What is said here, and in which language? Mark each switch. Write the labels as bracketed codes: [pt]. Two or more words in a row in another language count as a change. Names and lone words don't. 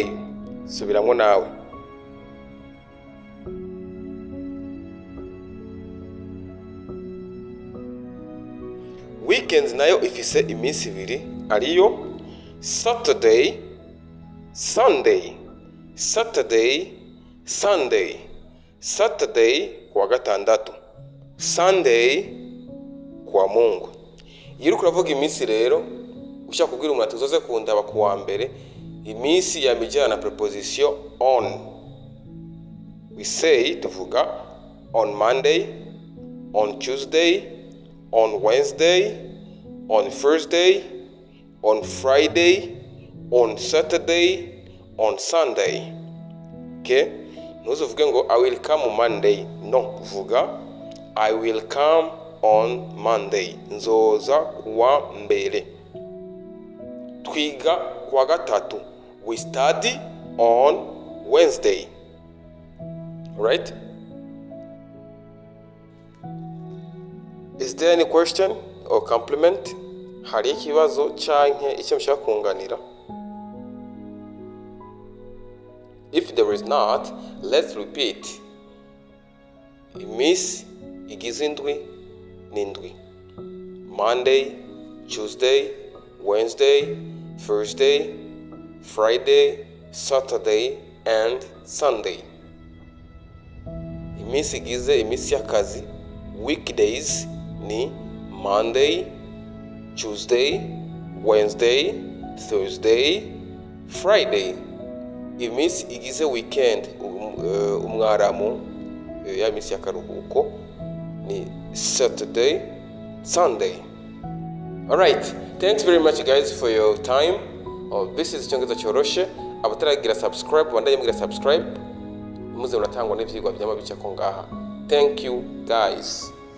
[rn] Subiramo nawe. Weekends nayo ifise iminsi 2 ariyo [en] Saturday, Sunday. [rn] Saturday kuwa gatandatu, Sunday kuwa Mungu. Iyo uriko uravuga iminsi rero ushaka kubwira umuntu tuzoze kundaba kuwa mbere, iminsi yamijana na [en] preposition on. We say tuvuga on Monday, on Tuesday, on Wednesday, on Thursday, on Friday, on Saturday, on Sunday. Okay? [rn] Ntuzuvuge ngo [en] I will come on Monday. No, vuga I will come on Monday. [rn] Nzoza kuwa mbere. Twiga kuwa gatatu. [en] We study on Wednesday. Right? Is there any question or compliment? [rn] Hari ikibazo canke icyo mushaka kunganira? [en] If there is not, let's repeat. [rn] Iminsi igize indwi n'indwi. [en] Monday, Tuesday, Wednesday, Thursday, Friday, Saturday and Sunday. [rn] Iminsi igize iminsi y'akazi, weekdays ni [en] Monday, Tuesday, Wednesday, Thursday, Friday. [rn] Iminsi igize weekend umwaramu ya minsi y'akaruhuko ni [en] Saturday, Sunday. Alright, thanks very much guys for your time. This is ICONGEREZA choroshe. [rn] Abataragira subscribe bandaye mugira subscribe. Muze muratangwa n'ivyigwa byama bica ko ngaha. [en] Thank you guys.